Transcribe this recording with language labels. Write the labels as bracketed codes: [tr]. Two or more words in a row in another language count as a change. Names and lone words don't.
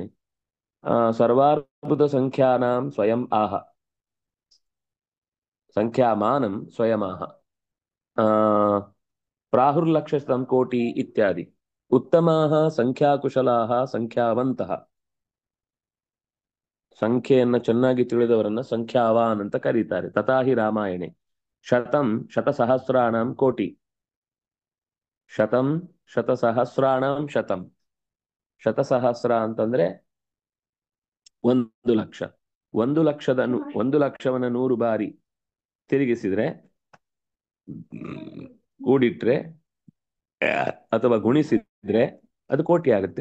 [sa] सर्वार्बुद संख्यानां स्वयं आह संख्यामानं स्वयमाह प्राहुर्लक्षशतं कोटि इत्यादि. उत्तमाः संख्याकुशलाः संख्यावन्तः. [kn] ಸಂಖ್ಯೆಯನ್ನ ಚೆನ್ನಾಗಿ ತಿಳಿದವರನ್ನ ಸಂಖ್ಯಾವಾನ್ ಅಂತ ಕರೀತಾರೆ. [sa] तथाहि रामायणे शतं शतसहस्राणां कोटि. शतं शतसहस्राणां शतं. [kn] ಶತಸಹಸ್ರ ಅಂತಂದ್ರೆ 1 ಲಕ್ಷ. 1 ಲಕ್ಷವನ್ನ 100 ಬಾರಿ ತಿರುಗಿಸಿದ್ರೆ ಕೂಡಿಟ್ರೆ ಅಥವಾ ಗುಣಿಸಿದ್ರೆ ಅದು ಕೋಟಿ ಆಗುತ್ತೆ.